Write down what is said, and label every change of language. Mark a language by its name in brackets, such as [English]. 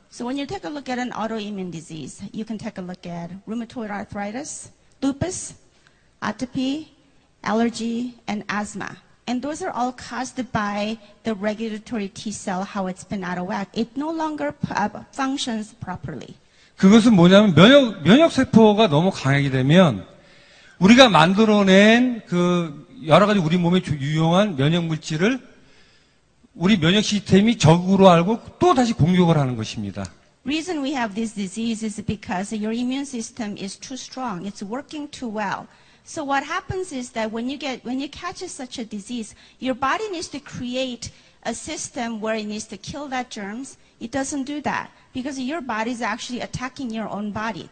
[English] So when you take a look at an autoimmune disease, you can take a look at rheumatoid arthritis, lupus, atopy, allergy, and asthma. And those are all caused by the regulatory T cell, how it's been out of whack. It no longer functions properly. [Korean] 그것은 뭐냐면 면역 세포가 너무 강하게 되면 우리가 만들어낸 그 여러 가지 우리 몸에 유용한 면역 물질을 우리 면역 시스템이 적으로 알고 또 다시 공격을 하는 것입니다. [English] Reason we have this disease is because your immune system is too strong. It's working too well. So what happens is that when you catch such a disease, your body needs to create a system where it needs to kill that germs. It doesn't do that because your body is actually attacking your own body.